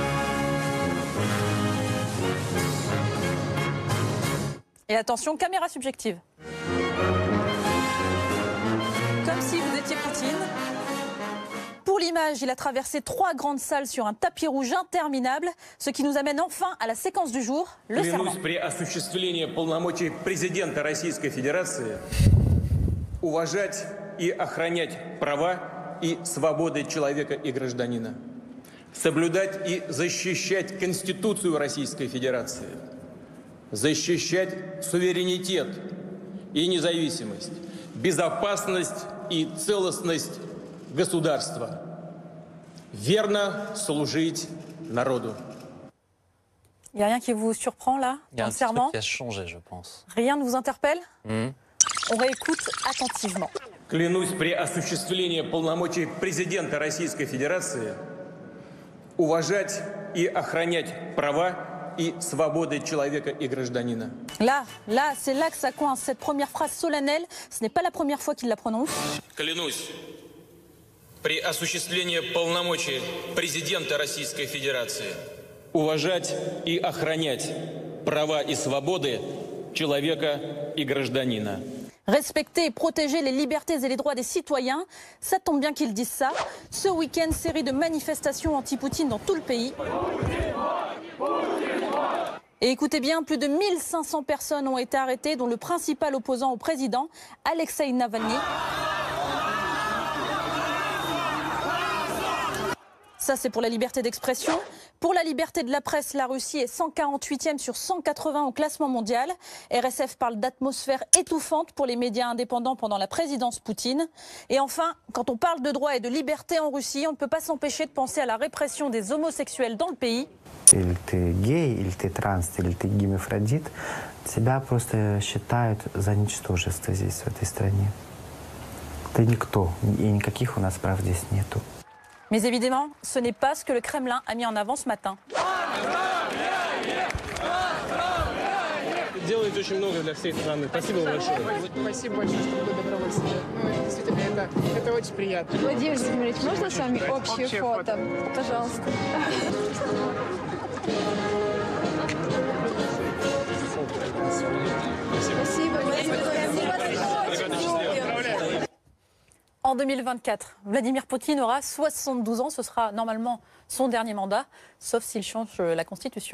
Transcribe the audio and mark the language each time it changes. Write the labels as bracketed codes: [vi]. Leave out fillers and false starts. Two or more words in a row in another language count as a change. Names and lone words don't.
[fr] Et attention, caméra subjective. Comme si vous étiez Poutine. Pour l'image, il a traversé 3 grandes salles sur un tapis rouge interminable, ce qui nous amène enfin à la séquence du jour, le serment. [ru] Уважать и охранять права и свободы человека и гражданина. Соблюдать и защищать Конституцию Российской Федерации. Защищать суверенитет и независимость, безопасность и целостность государства. Верно служить народу. [fr] Il n'y a rien qui vous surprend là, dans le serment? Il y a un truc qui a changé, je pense. Rien ne vous interpelle? On réécoute attentivement. [ru] Клянусь при осуществлении полномочий президента Российской Федерации уважать и охранять права и свободы человека и гражданина. [fr] Là, c'est là que ça coince. Cette première phrase solennelle, ce n'est pas la première fois qu'il la prononce. [ru] Клянусь при осуществлении полномочий президента Российской Федерации уважать и охранять права и свободы человека и гражданина. [fr] Respecter et protéger les libertés et les droits des citoyens, ça tombe bien qu'ils disent ça. Ce week-end, série de manifestations anti-Poutine dans tout le pays. Et écoutez bien, plus de 1500 personnes ont été arrêtées, dont le principal opposant au président, Alexeï Navalny. Ça, c'est pour la liberté d'expression. Pour la liberté de la presse, la Russie est 148e sur 180 au classement mondial. RSF parle d'atmosphère étouffante pour les médias indépendants pendant la présidence Poutine. Et enfin, quand on parle de droit et de liberté en Russie, on ne peut pas s'empêcher de penser à la répression des homosexuels dans le pays. [ru] Или ты гей, или ты транс, или ты гемофродит, тебя просто считают за ничтожество здесь, в этой стране. Ты никто, и никаких у нас прав здесь нету. [fr] Mais évidemment, ce n'est pas ce que le Kremlin a mis en avant ce matin. [ru] Делаете очень много для всей страны. Спасибо большое. Спасибо большое, что вы добровольцы. Ну, действительно, это очень приятно. Владимир Владимирович, можно с вами общее фото? Пожалуйста. [fr] En 2024, Vladimir Poutine aura 72 ans. Ce sera normalement son dernier mandat, sauf s'il change la Constitution.